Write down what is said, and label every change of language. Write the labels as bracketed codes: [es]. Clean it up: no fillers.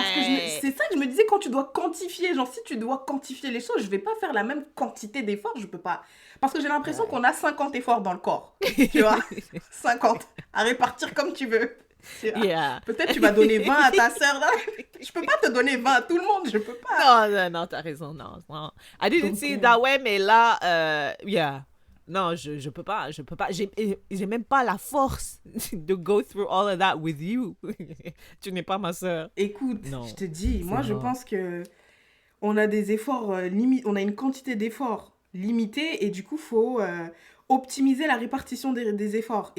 [fr] Parce que c'est ça que je me disais quand tu dois quantifier. Genre, si tu dois quantifier les choses, je vais pas faire la même quantité d'efforts, je peux pas. Parce que j'ai l'impression qu'on a 50 efforts dans le corps. Tu vois? 50. À répartir comme tu veux. [en] Yeah. [fr] Peut-être tu vas donner 20 à ta sœur là. Je peux pas te donner 20 à tout le monde, je peux pas. Non, t'as raison, non. [en] I didn't see it that way, [fr] mais là, [en] yeah. [fr] Non, je peux pas. J'ai même pas la force de [en] go through all of that with you. [fr] Tu n'es pas ma sœur. Écoute, je te dis, moi je pense que on a des efforts on a une quantité d'efforts limitée et du coup faut optimiser la répartition des efforts.